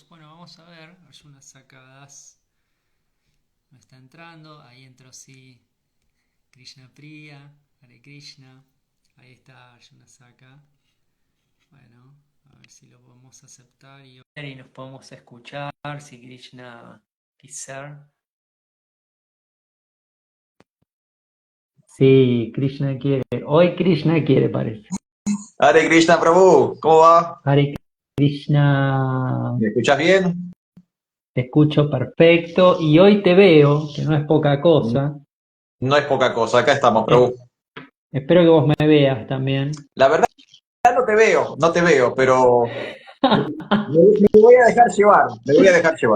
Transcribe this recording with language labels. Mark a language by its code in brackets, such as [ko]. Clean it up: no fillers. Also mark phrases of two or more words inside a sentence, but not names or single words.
[es] Bueno, vamos a ver, Arjuna Sakadas no está entrando, ahí entró sí Krishna Priya, Hare Krishna, ahí está Arjuna Saka. Bueno, a ver si lo podemos aceptar y nos podemos escuchar, si Krishna quiser. Sí, Krishna quiere. Hoy Krishna quiere, parece. Hare Krishna, Prabhu, ¿cómo va? Hare Krishna, ¿Me escuchas bien? te escucho perfecto y hoy te veo, que no es poca cosa. No es poca cosa, acá estamos, Prabhu. Espero que vos me veas también. La verdad no te veo, pero me voy a dejar llevar, me voy a dejar llevar.